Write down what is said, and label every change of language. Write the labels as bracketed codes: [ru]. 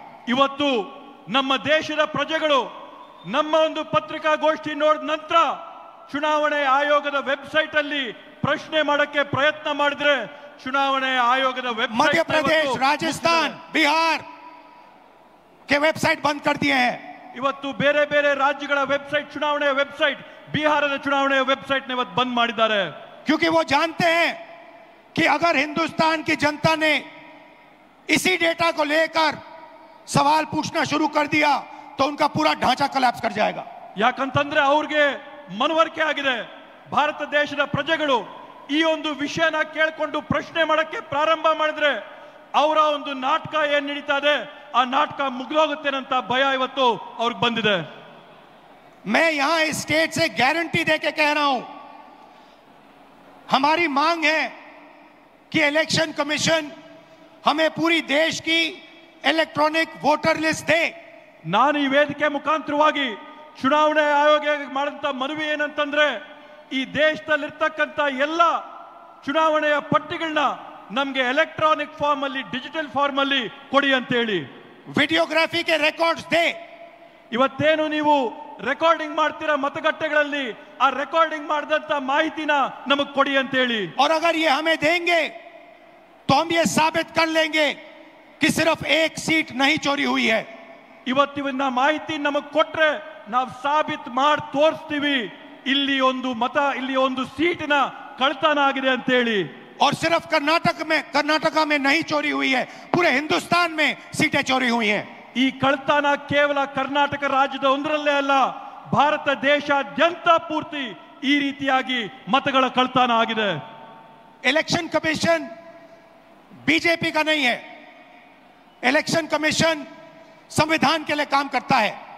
[kn] ಇವತ್ತು ನಮ್ಮ ದೇಶದ ಪ್ರಜೆಗಳು ನಮ್ಮ ಒಂದು ಪತ್ರಿಕಾಗೋಷ್ಠಿ ನೋಡಿದ ನಂತರ ಚುನಾವಣೆ ಆಯೋಗದ ವೆಬ್ಸೈಟ್ ಅಲ್ಲಿ ಪ್ರಶ್ನೆ ಮಾಡಕ್ಕೆ ಪ್ರಯತ್ನ ಮಾಡಿದ್ರೆ ಚುನಾವಣೆ ಆಯೋಗದ ವೆಬ್ಸೈಟ್ [hi] मध्य प्रदेश, राजस्थान, बिहार के वेबसाइट बंद कर दिए हैं. [kn] ಇವತ್ತು ಬೇರೆ ಬೇರೆ ರಾಜ್ಯಗಳ ವೆಬ್ಸೈಟ್, ಚುನಾವಣೆಯ ವೆಬ್ಸೈಟ್, ಬಿಹಾರದ ಚುನಾವಣೆಯ ವೆಬ್ಸೈಟ್ ಇವತ್ತು ಬಂದ್ ಮಾಡಿದ್ದಾರೆ. [hi] क्योंकि वो जानते हैं कि अगर हिंदुस्तान की जनता ने इसी डेटा को लेकर सवाल पूछना शुरू कर दिया तो उनका पूरा ढांचा कोलैप्स कर जाएगा. [kn] ಯಾಕಂತಂದ್ರೆ ಅವ್ರಿಗೆ ಮನವರಿಕೆ ಆಗಿದೆ, ಭಾರತ ದೇಶದ ಪ್ರಜೆಗಳು ಈ ಒಂದು ವಿಷಯನ ಕೇಳಿಕೊಂಡು ಪ್ರಶ್ನೆ ಮಾಡಕ್ಕೆ ಪ್ರಾರಂಭ ಮಾಡಿದ್ರೆ ಅವರ ಒಂದು ನಾಟಕ ಏನ್ ನಡೀತಾ ಇದೆ ಆ ನಾಟಕ ಮುಗಿದೋಗುತ್ತೇನಂತ ಭಯ ಇವತ್ತು ಅವ್ರಿಗೆ ಬಂದಿದೆ. [hi] मैं यहां इस स्टेट से गारंटी देके कह रहा हूं, हमारी मांग है कि इलेक्शन कमीशन हमें पूरी देश की इलेक्ट्रॉनिक वोटर लिस्ट दे. [kn] ನಾನು ಈ ವೇದಿಕೆ ಮುಖಾಂತರವಾಗಿ ಚುನಾವಣೆ ಆಯೋಗ ಮಾಡಂತ ಮನವಿ ಏನಂತಂದ್ರೆ ಈ ದೇಶದಲ್ಲಿರ್ತಕ್ಕಂಥ ಎಲ್ಲ ಚುನಾವಣೆಯ ಪಟ್ಟಿಗಳನ್ನ ನಮ್ಗೆ ಎಲೆಕ್ಟ್ರಾನಿಕ್ ಫಾರ್ಮ್ ಅಲ್ಲಿ, ಡಿಜಿಟಲ್ ಫಾರ್ಮ್ ಅಲ್ಲಿ ಕೊಡಿ ಅಂತ ಹೇಳಿ. [hi] वीडियोग्राफी के रिकॉर्ड्स दे. [kn] ಇವತ್ತೇನು ನೀವು ರೆಕಾರ್ಡಿಂಗ್ ಮಾಡ್ತೀರಾ ಮತಗಟ್ಟೆಗಳಲ್ಲಿ, ಆ ರೆಕಾರ್ಡಿಂಗ್ ಮಾಡಿದಂತ ಮಾಹಿತಿನ ನಮಗ್ ಕೊಡಿ ಅಂತ ಹೇಳಿ. [hi] और अगर ये हमें देंगे तो हम ये साबित कर लेंगे कि सिर्फ एक सीट नहीं चोरी हुई है. [kn] ಇವತ್ತಿನ ಮಾಹಿತಿ ನಮಗ್ ಕೊಟ್ರೆ ನಾವು ಸಾಬೀತು ಮಾಡಿ ತೋರಿಸ್ತೀವಿ ಇಲ್ಲಿ ಒಂದು ಮತ, ಇಲ್ಲಿ ಒಂದು ಸೀಟಿನ ಕಳ್ತನ ಆಗಿದೆ ಅಂತ ಹೇಳಿ. [hi] और सिर्फ कर्नाटका में नहीं चोरी हुई है, पूरे हिंदुस्तान में सीटें चोरी हुई हैं. [kn] ಈ ಕಳ್ತನ ಕೇವಲ ಕರ್ನಾಟಕ ರಾಜ್ಯದ ಒಂದರಲ್ಲೇ ಅಲ್ಲ, ಭಾರತ ದೇಶಾದ್ಯಂತ ಪೂರ್ತಿ ಈ ರೀತಿಯಾಗಿ ಮತಗಳ ಕಳ್ತನ ಆಗಿದೆ. [hi] इलेक्शन कमीशन बीजेपी का नहीं है. इलेक्शन कमीशन संविधान के लिए काम करता है.